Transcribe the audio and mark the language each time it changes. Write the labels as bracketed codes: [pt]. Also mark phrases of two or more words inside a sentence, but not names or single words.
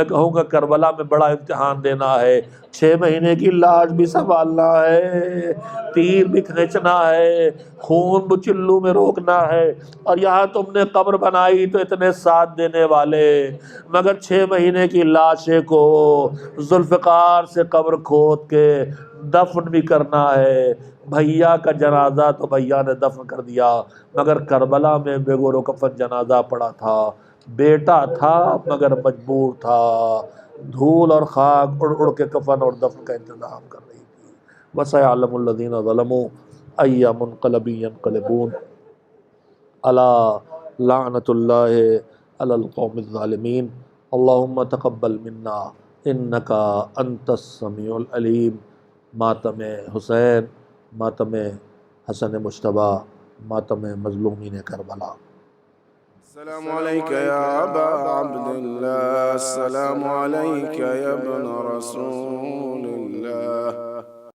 [ur] میں کہوں گا کربلا میں بڑا امتحان دینا ہے، 6 مہینے کی لاش بھی سنبھالنا ہے، تیر بھی کھینچنا ہے، خون بچلو میں روکنا ہے، اور یہاں تم نے قبر بنائی تو اتنے ساتھ دینے والے، مگر 6 مہینے کی لاشیں کو ذوالفقار سے قبر کھود کے دفن بھی کرنا ہے۔ بھیا کا جنازہ تو بھیا نے دفن کر دیا، مگر کربلا میں بے گور و کفن جنازہ پڑا تھا، بیٹا تھا مگر مجبور تھا، دھول اور خاک اڑ اڑ کے کفن اور دفن کا انتظام کر رہی تھی۔ [ar] وَسَيَعْلَمُ الَّذِينَ ظَلَمُوا أَيَّ مُنقَلَبٍ يَنقَلِبُونَ أَلَا لَعْنَةُ اللَّهِ عَلَى الْقَوْمِ الظَّالِمِينَ اللهم تقبل منا انك انت السمیع العلیم۔ [ur] ماتم حسین، ماتم حسن مجتبیٰ، ماتم مظلومین کربلا۔ [ar] السلام عليك يا أبا عبد الله، السلام عليك يا ابن رسول الله،